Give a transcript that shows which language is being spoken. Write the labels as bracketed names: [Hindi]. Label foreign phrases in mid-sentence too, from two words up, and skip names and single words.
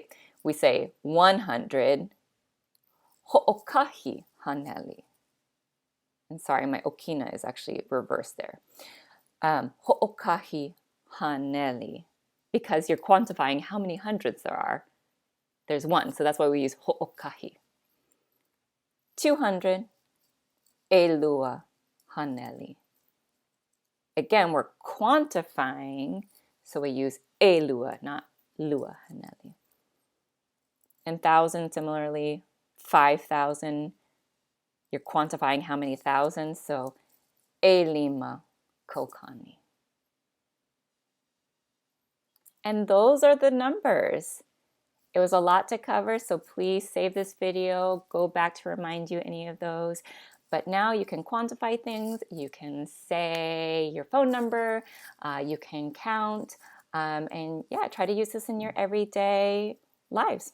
[English] We say 100, [Hawaiian] ho'okahi haneli. [English] And sorry, my okina is actually reversed there. [Hawaiian] Ho'okahi haneli, [English] because you're quantifying how many hundreds there are. There's 1, so that's why we use ho'okahi. [Hawaiian] 200, elua haneli. [English] Again, we're quantifying, so we use elua, not [Hawaiian] lua haneli. [English] And 1,000, similarly, 5,000, you're quantifying how many thousands, so [Hawaiian] e lima kokani. [English] And those are the numbers. It was a lot to cover, so please save this video, go back to remind you any of those. But now you can quantify things, you can say your phone number, you can count, and yeah, try to use this in your everyday lives.